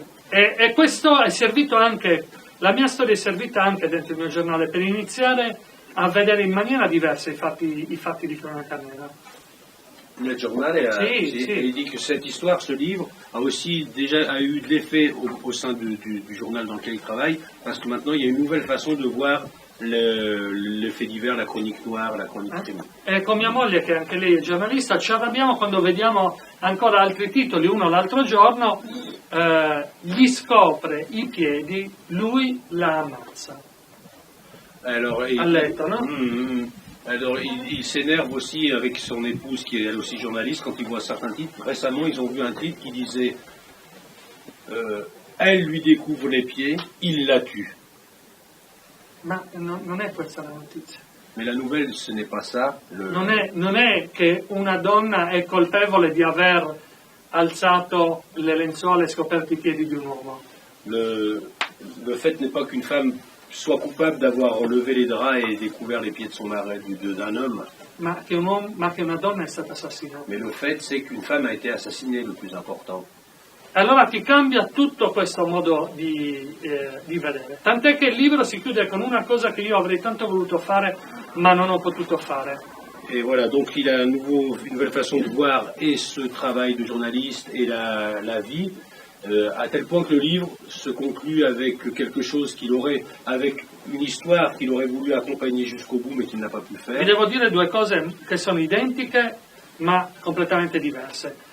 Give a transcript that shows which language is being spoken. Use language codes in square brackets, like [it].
[it] E questo è servito anche, la mia storia è servita anche dentro il mio giornale per iniziare a vedere in maniera diversa i fatti di cronaca nera. [fr] Le journal il dit que cette histoire, ce livre, a aussi déjà eu de l'effet au sein du journal dans lequel il travaille, parce que maintenant il y a une nouvelle façon de voir le fait divers, la chronique noire, la chronique crime. [it] E con mia moglie, che anche lei è giornalista, ci arrabbiamo quando vediamo ancora altri titoli. Uno l'altro giorno gli scopre i piedi, lui la ammazza. [fr] Alors, [it] A letto, no? [fr] Alors, il s'énerve aussi avec son épouse, qui est elle aussi journaliste, quand il voit certains titres. Récemment, ils ont vu un titre qui disait elle lui découvre les pieds, il la tue. [it] Ma non è questa la notizia. [fr] Mais la nouvelle, ce n'est pas ça. [it] Non è che una donna è colpevole di aver alzato le lenzuola e scoperto i piedi di un uomo. [fr] Le fait n'est pas qu'une femme soit coupable d'avoir levé les draps et découvert les pieds de son mari, d'un homme. [it] Ma che una donna è stata assassinata. [fr] Mais le fait, c'est qu'une femme a été assassinée, le plus important. [it] Allora ti cambia tutto questo modo di vedere. Tant'è che il libro si chiude con una cosa che io avrei tanto voluto fare, ma non ho potuto fare. [fr] Et voilà, donc il a une nouvelle façon de voir et ce travail de journaliste et la vie, à tel point que le livre se conclut avec quelque chose avec une histoire qu'il aurait voulu accompagner jusqu'au bout, mais qu'il n'a pas pu faire. [it] Vi devo dire 2 cose che sono identiche, ma completamente diverse.